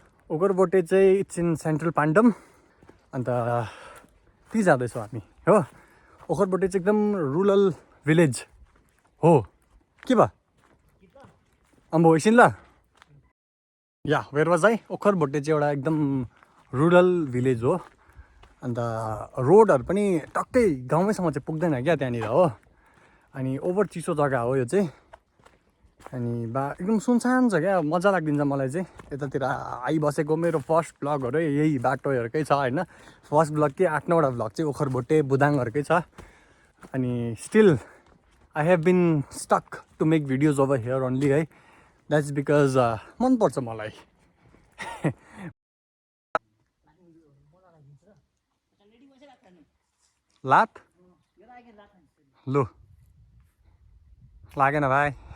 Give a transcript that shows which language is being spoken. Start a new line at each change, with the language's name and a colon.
Nepali: ओखरभोटे चाहिँ
English: It's in central Pandam.
Nepali: अन्त ती जाँदैछौँ हामी हो। ओखरभोटे चाहिँ एकदम रुरल भिलेज हो। के भयो अम्बो एकछिन ल। या वेयर वाज है, ओखरभोटे चाहिँ एउटा एकदम रुरल भिलेज हो। अन्त रोडहरू पनि टक्कै गाउँमैसम्म चाहिँ पुग्दैन क्या त्यहाँनिर हो। अनि ओभर चिसो जग्गा हो यो चाहिँ। अनि एकदम सुनसान छ क्या, मजा लाग्दिन्छ मलाई चाहिँ। यतातिर आइबसेको मेरो फर्स्ट भ्लगहरू यही बाटोहरूकै छ होइन। फर्स्ट भ्लग के 8-9वटा भ्लग चाहिँ ओखरभोटे बुदाङहरूकै छ। अनि
English: still I have been stuck to make videos over here only
Nepali: है।
English: that's because
Nepali: मनपर्छ मलाई। लात लु लागेन भाइ।